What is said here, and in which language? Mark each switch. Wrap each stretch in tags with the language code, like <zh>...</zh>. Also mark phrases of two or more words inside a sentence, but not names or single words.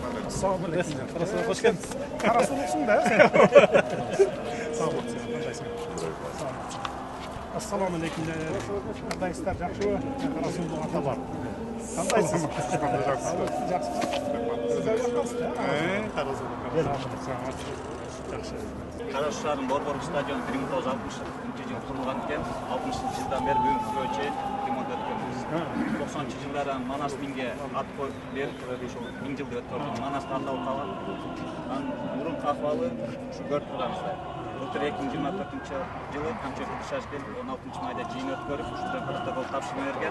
<kk>Ассалаумағалейкум. Қош келдіңіз. Қарасулықсың да? Сау болыңыз. Ассалаумағалейкум. Қандайсыздар, жақсы ма? Қарасулық ата бар. Қандайсыз? Жақсы. Сіздер жақсысыз, жақсы.</kk> <ky>Қараш шаарынын Борбордук стадиону 1960 жылы курулган экен. 60 жылдан бери бүгүнкүгө чейин ремонт өткөнбүз. 90-жылдары Манас миңге ат коюп берип, ошол 1000 жылды өткөрдүк. Манас кандалып калган. Анын мурунку акыбалы ушу көрүп турганыбыздай. Былтыр 2024 жылы Камчы Кыршаш келип 16 майда жыйын өткөрүп, ушундан протокол тапшырма берген.</ky>